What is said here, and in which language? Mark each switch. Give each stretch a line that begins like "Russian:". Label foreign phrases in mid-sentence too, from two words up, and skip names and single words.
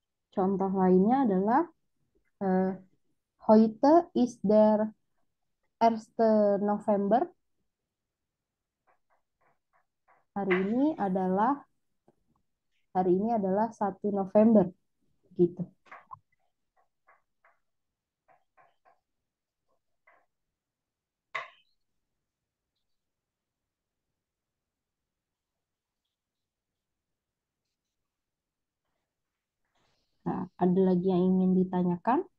Indonesian: Contoh lainnya adalah
German: heute ist der 1. November.
Indonesian: Hari ini adalah 1 November gitu. Nah, ada lagi yang ingin ditanyakan?